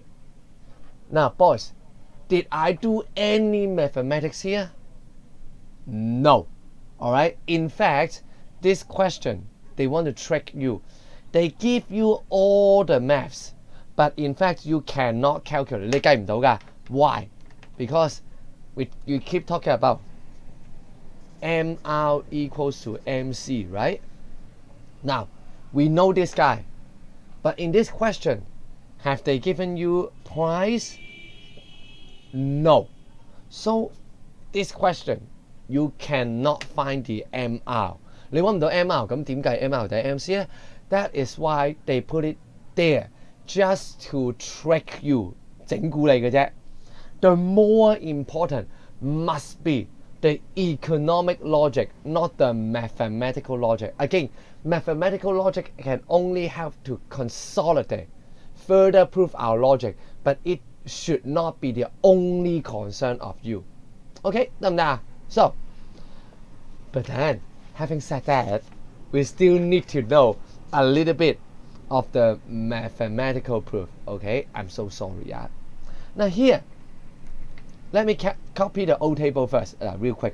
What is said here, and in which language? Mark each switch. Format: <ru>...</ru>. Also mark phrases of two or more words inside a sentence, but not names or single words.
<en>Now, boys, did I do any mathematics here? No. All right. In fact, this question, they want to trick you. They give you all the maths, but in fact, you cannot calculate.</en> <yue>你計唔到㗎.</yue> <en>Why? Because you keep talking about MR equals to MC, right? Now, we know this guy, but in this question, have they given you price? No. So, this question, you cannot find the MR.</en> <yue>你揾唔到 MR， 咁點計 MR 定 MC 咧？</yue> <en>That is why they put it there, just to trick you，</en> <yue>整蠱你嘅啫。</yue> <en>The more important must be the economic logic, not the mathematical logic. Again, mathematical logic can only help to consolidate, further prove our logic, but it should not be the only concern of you.</en> <yue>Okay, 得唔得啊？</yue> <en>So, but then, having said that, we still need to know a little bit of the mathematical proof. Okay, I'm so sorry. Now here, let me copy the old table first, real quick.</en>